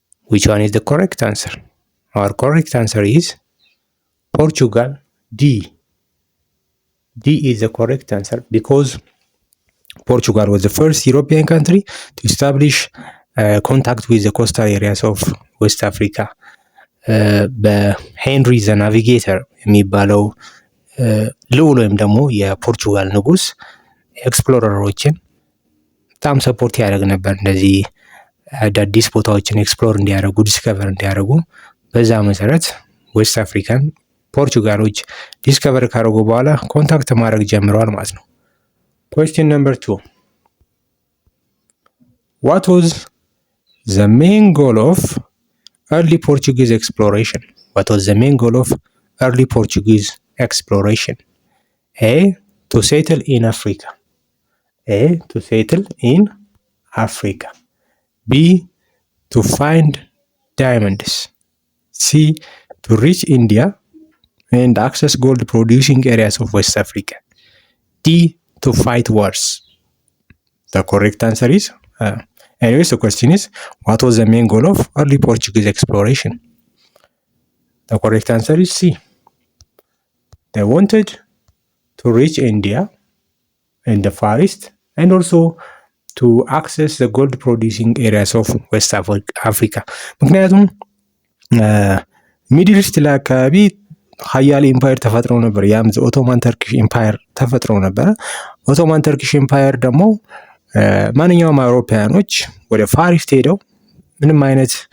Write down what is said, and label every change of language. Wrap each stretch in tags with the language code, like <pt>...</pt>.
<en>Which one is the correct answer? Our correct answer is Portugal. D. D is the correct answer because Portugal was the first European country to establish contact with the coastal areas of West Africa.</en> <am>በሄንሪ ዘ ናቪጌተር የሚባለው ልዑል ወይም ደግሞ የፖርቹጋል ንጉስ ኤክስፕሎረሮችን በጣም ሰፖርት ያደርግ ነበር። እንደዚህ አዳዲስ ቦታዎችን ኤክስፕሎር እንዲያደርጉ ዲስከቨር እንዲያደርጉ። በዛ መሰረት ዌስት አፍሪካን ፖርቹጋሎች ዲስከቨር ካደረጉ በኋላ ኮንታክት ማድረግ ጀምረዋል ማለት ነው።</am> <en>Question number 2. What was the main goal of early Portuguese exploration? What was the main goal of early Portuguese exploration? A. To settle in Africa. A. To settle in Africa. B. To find diamonds. C. To reach India and access gold producing areas of West Africa. D. To fight wars. The correct answer is anyways, the question is, what was the main goal of early Portuguese exploration? The correct answer is C. They wanted to reach India and the Far East and also to access the gold producing areas of West Africa.</en> <am>ምክንያቱም ሚድል ኢስት ላይ አካባቢ ሀያል ኢምፓየር ተፈጥረው ነበር። ያም ኦቶማን ተርኪሽ ኢምፓየር ተፈጥረው ነበረ። ኦቶማን ተርኪሽ ኢምፓየር ደግሞ ማንኛውም አውሮፓውያኖች ወደ ፋሪስት ሄደው ምንም አይነት</am>